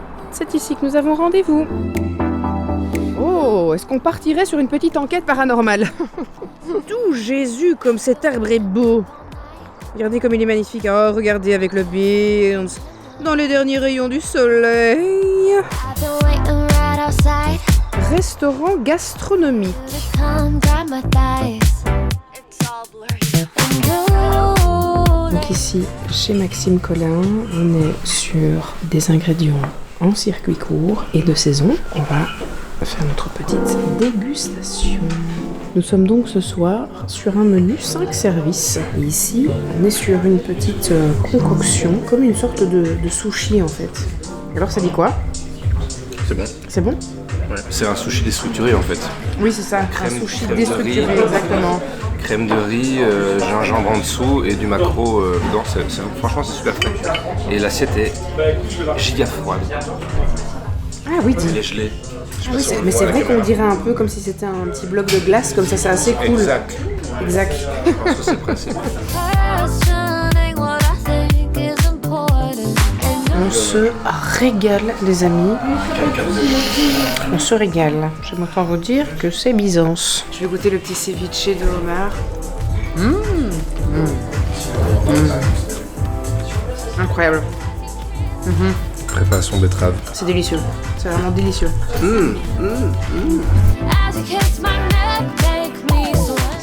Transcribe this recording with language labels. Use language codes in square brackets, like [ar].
[fr] C'est ici que nous avons rendez-vous. Oh, est-ce qu'on partirait sur une petite enquête paranormale? Tout Jésus, comme cet arbre est beau! Regardez comme il est magnifique. Oh, regardez avec le Bearns. Dans les derniers rayons du soleil. [en] I've been waiting right outside [fr] Restaurant gastronomique. [en] to come grab my thighs. It's all blurry. And you, [fr] Donc ici, chez Maxime Collin, on est sur des ingrédients en circuit court et de saison. On va faire notre petite dégustation. Nous sommes donc ce soir sur un menu 5 services. Et ici, on est sur une petite concoction, comme une sorte de sushi en fait. Alors ça dit quoi? C'est bon. C'est bon? Ouais. C'est un sushi déstructuré en fait. Oui, c'est ça, Crème- un sushi crème de déstructuré, riz. exactement. Crème de riz, gingembre en dessous et du maquereau dedans. Franchement, c'est super frais. Et l'assiette est giga froide. Ah oui, Elle est gelée. ah oui, mais c'est vrai qu'on dirait un peu comme si c'était un petit bloc de glace, comme ça, c'est assez cool. Exact. Exact. Je pense que c'est le principe. [en] questioning what I think is important. And [fr] On se régale, les amis. On se régale. J'aime autant vous dire que c'est Byzance. Je vais goûter le petit ceviche de homard. Incroyable. Préparation betterave. C'est délicieux. C'est vraiment délicieux. [en] as you kiss my neck, make me sweat.